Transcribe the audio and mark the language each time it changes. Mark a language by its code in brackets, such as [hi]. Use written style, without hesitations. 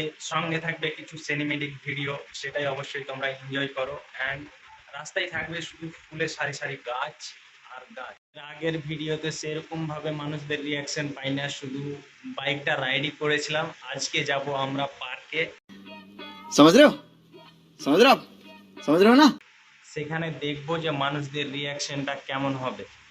[bn] সঙ্গে থাকবে কিছু সিনেমেটিক ভিডিও, সেটাই অবশ্যই তোমরা এনজয় করো। অ্যান্ড রাস্তায় থাকবে শুধু ফুলের সারি সারি গাছ আর গাছ। আগের ভিডিওতে সেরকম ভাবে মানুষদের রিয়াকশন পাই না, শুধু বাইকটা রাইডই করেছিলাম। আজকে যাব আমরা পার্কে। [hi] समझ रहे हो समझ रहे हो आप समझ रहे हो ना। [bn] সেখানে দেখবো যে মানুষদের রিয়াকশনটা কেমন হবে।